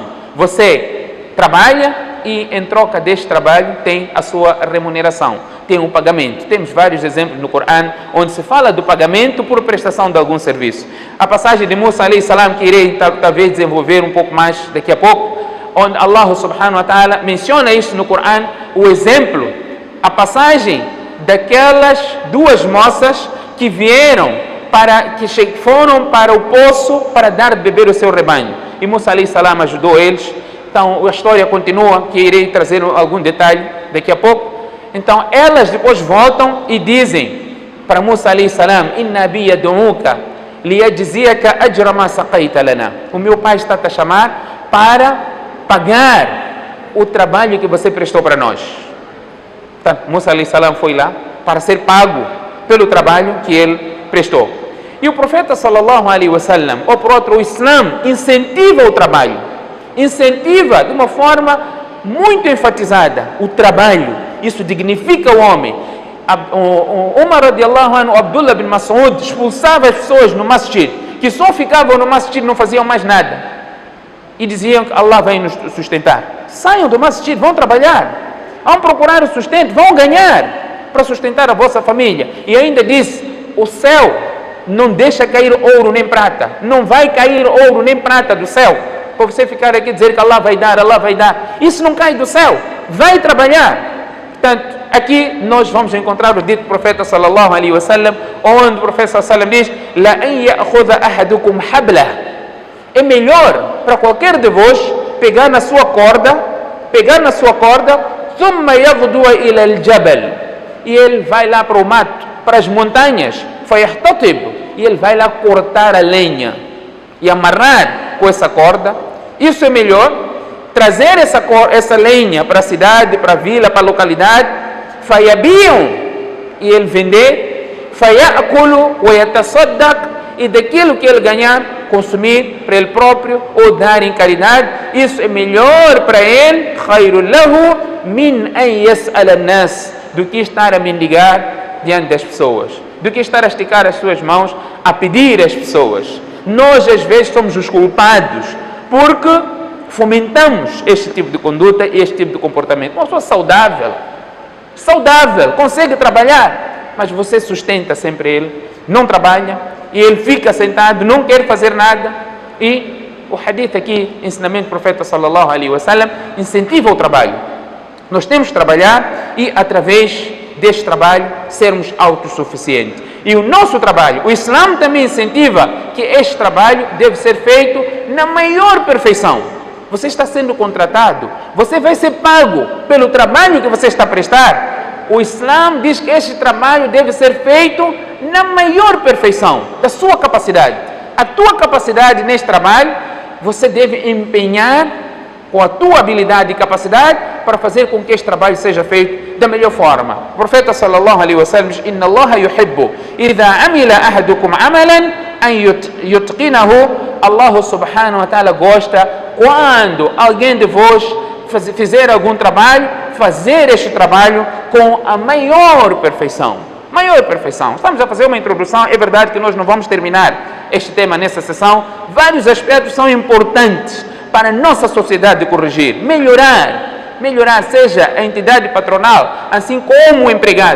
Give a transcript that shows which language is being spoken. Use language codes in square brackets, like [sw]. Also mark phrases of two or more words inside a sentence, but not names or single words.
[pt] Você trabalha e em troca deste trabalho tem a sua remuneração, tem um pagamento. Temos vários exemplos no Corão onde se fala do pagamento por prestação de algum serviço. A passagem de Musa [ar] عليه السلام, [pt] que irei talvez desenvolver um pouco mais daqui a pouco, onde Allah [ar] سبحانه وتعالى [pt] menciona isso no Corão, o exemplo, a passagem daquelas duas moças que foram para o poço para dar de beber o seu rebanho, e Musa [ar] عليه السلام [pt] ajudou eles. Então a história continua, que irei trazer algum detalhe daqui a pouco. Então elas depois voltam e dizem para Musa [ar] عليه السلام: إن بي يدعوك ليجزيك أجر ما سقيت لنا. [pt] O meu pai está a te chamar para pagar o trabalho que você prestou para nós. Portanto, Musa [ar] عليه السلام [pt] foi lá para ser pago pelo trabalho que ele prestou. E o profeta [ar] صلى الله عليه وسلم, [pt] ou por outro, o Islã incentiva o trabalho, incentiva de uma forma muito enfatizada o trabalho. Isso dignifica o homem. Umar [ar] رضي الله عنه, [pt] Abdullah bin Mas'ud, expulsava as pessoas no masjid, que só ficavam no masjid, não faziam mais nada, e diziam que Allah vai nos sustentar. Saiam do masjid, vão trabalhar, vão procurar o sustento, vão ganhar para sustentar a vossa família. E ainda disse, o céu não deixa cair ouro nem prata, não vai cair ouro nem prata do céu, para você ficar aqui e dizer que Allah vai dar, Allah vai dar. Isso não cai do céu, vai trabalhar. Portanto, aqui nós vamos encontrar o dito do profeta [ar] صلى الله عليه وسلم, [pt] onde o profeta [ar] صلى الله عليه وسلم [pt] diz: [ar] لأن يأخذ أحدكم حبله. [pt] É melhor para qualquer de vós pegar na sua corda, [ar] ثم يغدو إلى الجبل, [pt] e ele vai lá para o mato, para as montanhas, fayahtatib, e ele vai lá cortar a lenha e amarrar com essa corda. Isso é melhor. Trazer essa lenha para a cidade, para a vila, para a localidade, fayabiam, e ele vender, [ar] فيأكل ويتصدق, [pt] e daquilo que ele ganhar, consumir para ele próprio ou dar em caridade. Isso é melhor para ele, [ar] خير له من أن يسأل الناس, [pt] do que estar a mendigar diante das pessoas, do que estar a esticar as suas mãos a pedir às pessoas. Nós às vezes somos os culpados porque fomentamos este tipo de conduta e este tipo de comportamento. Uma pessoa saudável, consegue trabalhar, mas você sustenta sempre ele, não trabalha, e ele fica sentado, não quer fazer nada. E o hadith aqui, ensinamento do profeta [ar] صلى الله عليه وسلم, [pt] incentiva o trabalho. Nós temos que trabalhar e, através deste trabalho, sermos autossuficientes. E o nosso trabalho, o Islã também incentiva que este trabalho deve ser feito na maior perfeição. Você está sendo contratado, você vai ser pago pelo trabalho que você está a prestar. O Islã diz que este trabalho deve ser feito na maior perfeição da sua capacidade. A tua capacidade neste trabalho, você deve empenhar com a tua habilidade e capacidade para fazer com que este trabalho seja feito da melhor forma. O profeta [ar] صلى الله عليه وسلم [pt] diz: [ar] إن الله يحب إذا عمل أحدكم عملا أن يتقنه. [pt] Allah [ar] سبحانه وتعالى [pt] gosta quando alguém de vós fizer algum trabalho, fazer este trabalho com a maior perfeição. Maior perfeição. Estamos a fazer uma introdução, é verdade que nós não vamos terminar este tema nessa sessão. Vários aspectos são importantes para a nossa sociedade corrigir, melhorar, seja a entidade patronal, assim como o empregado.